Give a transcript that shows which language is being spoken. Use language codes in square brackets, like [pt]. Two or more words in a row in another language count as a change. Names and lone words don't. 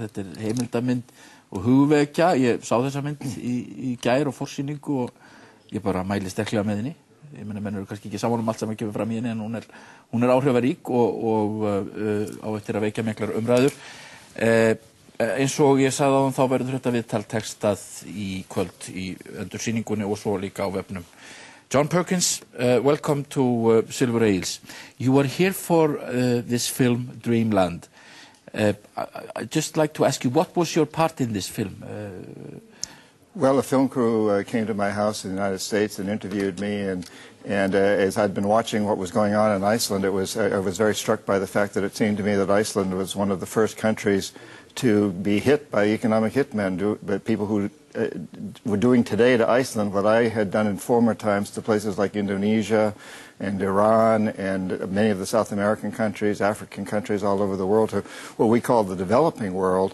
[is] Þetta heimildamynd og hugvekja. Ég sá þessa mynd í gær og forsýningu og ég bara mæli sterklega með henni. Ég meina, menn eru kannski ekki saman allt sem kemur fram í henni, en hún er áhrifarík og á eftir að vekja miklar umræður. Eins og ég sagði áðan, þá verður þetta viðtal textað í kvöld í endursýningunni og svo líka á vefnum. [en] John Perkins, welcome to Silver Ales. You are here for this film, Dreamland. I'd just like to ask you, what was your part in this film? Well, a film crew came to my house in the United States and interviewed me, and as I'd been watching what was going on in Iceland, I was very struck by the fact that it seemed to me that Iceland was one of the first countries to be hit by economic hitmen, but people who were doing today to Iceland what I had done in former times to places like Indonesia and Iran and many of the South American countries, African countries all over the world, to what we call the developing world.